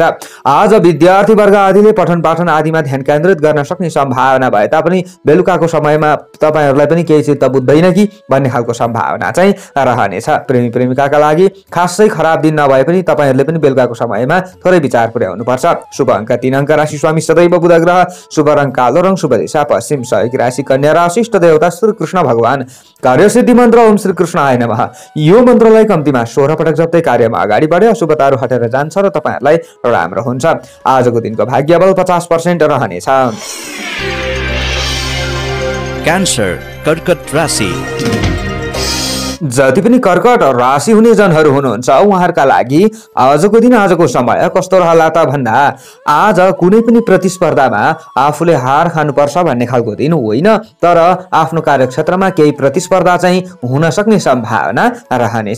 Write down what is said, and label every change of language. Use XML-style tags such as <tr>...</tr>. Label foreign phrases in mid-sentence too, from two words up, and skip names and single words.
<ne>आज विद्यार्थी वर्ग आदिले पठन पाठन आदिमा ध्यान केन्द्रित गर्न सक्ने सम्भावना भए तापनि बेलुकाको समयमा तपाईहरूलाई पनि केही चित्त बुझ्दैन कि भन्ने खालको सम्भावना चाहिँ रहनेछ। प्रेमी प्रेमिकाका लागि खासै खराब दिन नभए पनि तपाईहरूले पनि बेलुकाको समयमा थोरै विचार पुर्याउनु पर्छ। शुभ अङ्क 3 अङ्क, राशि स्वामी सदैव बुध ग्रह, शुभ रङ कालो रङ, शुभ दिशा पश्चिम, सहयोगी राशि कन्या राशि, इष्ट देवता श्री कृष्ण भगवान, कार्य सिद्धि मन्त्र</ne> <sa>ओम श्री कृष्णाय नमः।</sa> <ne>यो मन्त्रलाई कम्तीमा 16 पटक जप्दै कार्यमा अगाडि बढे अशुभताहरू हटेर जान्छ र तपाईहरुलाई राम्रो हुन्छ। आजको दिनको भाग्य बल 50% रहनेछ। क्यान्सर कर्कट राशि। जति पनि कर्कट राशि हुने जनहरू हुनुहुन्छ उहाँहरूका लागि आजको दिन आजको समय कस्तो रहला त भन्दा आज कुनै पनि प्रतिस्पर्धामा आफूले हार खानुपर्छ भन्ने खालको दिन होइन, तर आफ्नो कार्यक्षेत्रमा केही प्रतिस्पर्धा चाहिँ हुन सक्ने सम्भावना रहनेछ।</ne>